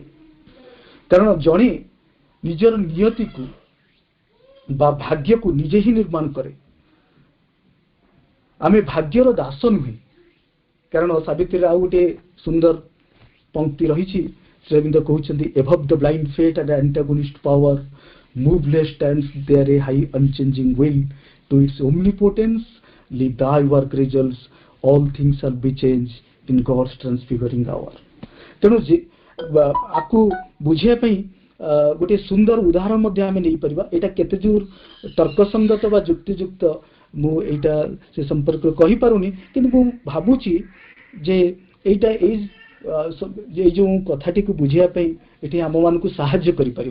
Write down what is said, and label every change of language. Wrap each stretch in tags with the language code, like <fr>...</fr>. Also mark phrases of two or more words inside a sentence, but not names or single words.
<or>କାରଣ ଜଣେ ନିଜର ନିୟତିକୁ ବା ଭାଗ୍ୟକୁ ନିଜେ ହିଁ ନିର୍ମାଣ କରେ। ଆମେ ଭାଗ୍ୟର ଦାସ ନୁହେଁ। କାରଣ ସାବିତ୍ରୀରେ ଆଉ ଗୋଟିଏ ସୁନ୍ଦର ପଂକ୍ତି ରହିଛି, ଶ୍ରୀ ଅରବିନ୍ଦ କହୁଛନ୍ତି,</or> <en>above the blind fate and antagonist power, moveless stands there a high unchanging will, to its omnipotence leave thy work results, all things shall be changed in God's transfiguring hour।</en> <or>ତେଣୁ ଆକୁ ବୁଝିବା ପାଇଁ ଗୋଟିଏ ସୁନ୍ଦର ଉଦାହରଣ ମଧ୍ୟ ଆମେ ନେଇପାରିବା। ଏଇଟା କେତେ ଦୂର ତର୍କସଙ୍ଗତ ବା ଯୁକ୍ତିଯୁକ୍ତ ମୁଁ ଏଇଟା ସେ ସମ୍ପର୍କରେ କହିପାରୁନି, କିନ୍ତୁ ମୁଁ ଭାବୁଛି ଯେ ଏଇଟା ଏଇ ଯେଉଁ କଥାଟିକୁ ବୁଝିବା ପାଇଁ ଏଠି ଆମମାନଙ୍କୁ ସାହାଯ୍ୟ କରିପାରିବ।</or>